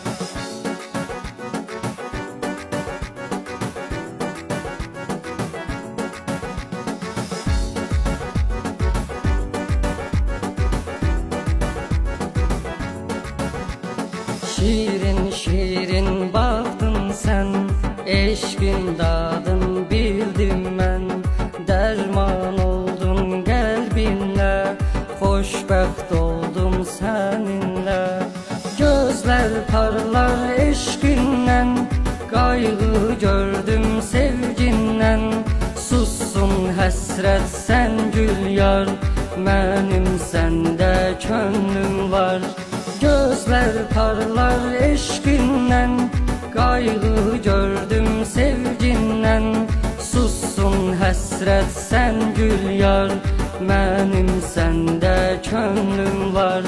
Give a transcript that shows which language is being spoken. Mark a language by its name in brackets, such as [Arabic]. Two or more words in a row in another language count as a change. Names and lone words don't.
[Turkish] Şirin şirin baktın sen, eşkin dadın bildim ben. Derman oldun kalbinle, hoşbəxt oldum seninle. Gözler parlar eşkinden, kaygı gördüm sevginden. [Azerbaijani] Sussun həsrət sen gül yar, mənim səndə könlüm var. [Turkish] Gözler parlar eşkinden, kaygı gördüm sevginden. [Azerbaijani] Sussun həsrət sen gül yar, mənim səndə könlüm var.